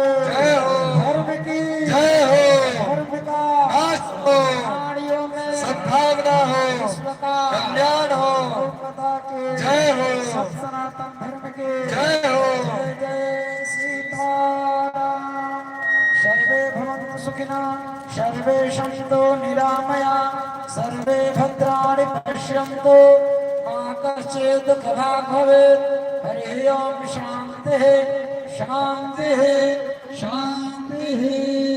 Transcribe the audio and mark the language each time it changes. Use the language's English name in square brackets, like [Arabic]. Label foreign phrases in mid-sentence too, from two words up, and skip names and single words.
[Hindi] जय हो। धर्म की जय हो। धर्म का नाश हो। प्राणियों में सद्भावना हो। विश्व का कल्याण हो। माता के जय हो। सब सनातन धर्म के जय हो। जय जय सीताराम। [Sanskrit] सर्वे भवन्तु सुखिनः सर्वे सन्तु निरामया सर्वे भद्राणि पश्यन्तु मा कश्चित् दुःखभाग् भवेत्। हरि ओम शान्तिः शान्तिः शान्तिः।